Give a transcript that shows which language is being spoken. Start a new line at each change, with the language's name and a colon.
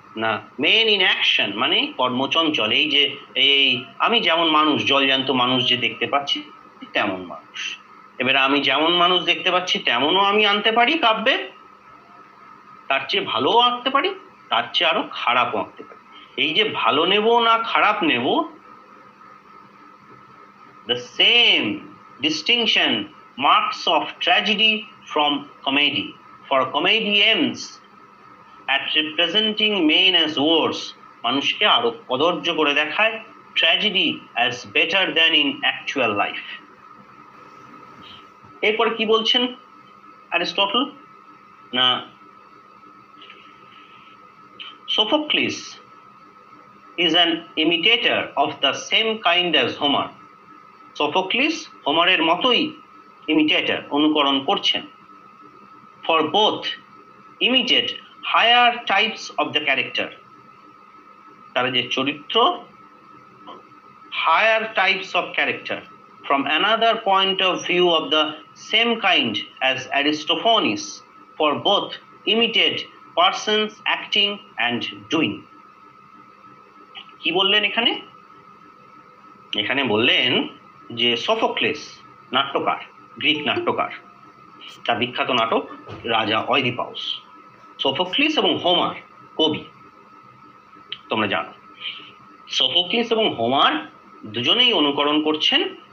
Bangla: না,
English: men in action,
Bangla: মানে কর্মচঞ্চল। এই যে আমি যেমন মানুষ, জলজান্ত মানুষ যে দেখতে পাচ্ছি তেমন মানুষ। এবারে আমি যেমন মানুষ দেখতে পাচ্ছি তেমনও আমি আনতে পারি কাব্যে, তার চেয়ে ভালোও আঁকতে পারি, তার চেয়ে আরো খারাপও আঁকতে পারি। এই যে ভালো নেব না খারাপ নেব,
English: the same distinction marks of tragedy from comedy, for comedy aims at representing men as worse,
Bangla: মানুষকে আরো কদর্য করে দেখায়,
English: tragedy as better than in actual life।
Bangla: এরপরে কি বলছেন অ্যারিস্টটল? না,
English: Sophocles is an imitator of the same kind as Homer.
Bangla: Sophocles হোমারের মতোই imitator, অনুকরণ করছেন।
English: For both imitate higher types of the character,
Bangla: তারা যে চরিত্র,
English: higher types of character, from another point of view of the same kind as Aristophanes, for both imitate persons acting and doing.
Bangla: কি বললেন এখানে? এখানে বললেন যে সফোক্লেস নাট্যকার, গ্রিক নাট্যকার, তার বিখ্যাত নাটক রাজা অয়দিপাউস। সোফোক্লিস এবং হোমার কবি, তোমরা জানো। সোফোক্লিস এবং হোমার দুজনেই অনুকরণ করছেন।